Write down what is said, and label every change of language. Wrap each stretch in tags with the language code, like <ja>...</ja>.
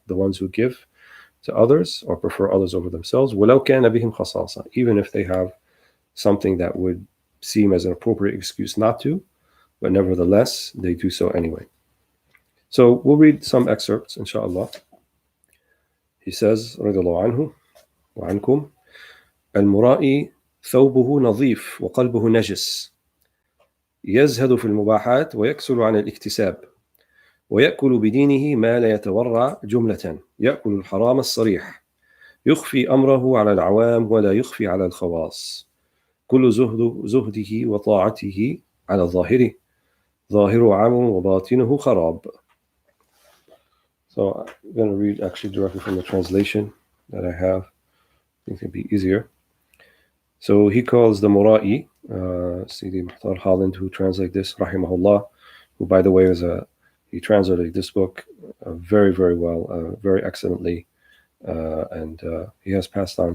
<en>The ones who give to others or prefer others over themselves,</en> <ar>وَلَوْ كَانَ بِهِمْ خَصَاصَةٌ.</ar> <en>Even if they have something that would seem as an appropriate excuse not to, but nevertheless, they do so anyway. So we'll read some excerpts, inshallah. He says,</en> <ar>رضي الله عنه وعنكم: المرائي ثوبه نظيف وقلبه نجس، يزهد في المباحات ويكسل عن الاكتساب، ويأكل بدينه ما لا يتورع جملة، يأكل الحرام الصريح، يخفي أمره على العوام ولا يخفي على الخواص، كل زهده وطاعته على ظاهره، ظاهره عام وباطنه خراب.</ar> <en>So I'm going to read actually directly from the translation that I have. I think it'd be easier. So he calls the Mura'i, Sidi Muhtar Holland, who translated this, rahimahullah, who, by the way, he translated this book very, very well, very excellently, and he has passed on.</en>